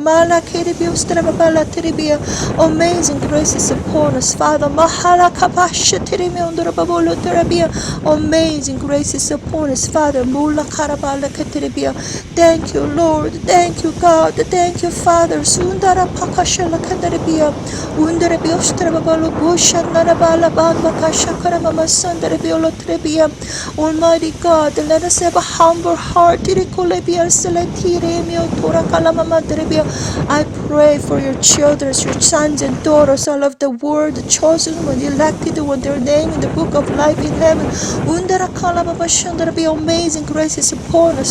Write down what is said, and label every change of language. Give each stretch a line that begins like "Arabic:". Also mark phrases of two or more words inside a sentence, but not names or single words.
English: Malakiribiustrababala Tiribia. Amazing graces upon us, Father. Mahala Kabasha Tirimiundarababolo Terabia. Amazing graces upon us, Father. Mula Karabala Katiribia. Thank you, Lord. Thank you, God. Thank you, Father. Sundara Pakashala Katarabia. Undarabiustrababalo Busha Narabala Bandakasha Karamama Sandarabiolo Trebia. Almighty God, let us have a humble heart. Tirikulebia Seletiremio Torakalamama Trebia. I pray for your children, your sons and daughters, all of the word, the chosen one, the elected one, their name in the book of life in heaven. Undara Kalababa Shandarabi, amazing graces upon us.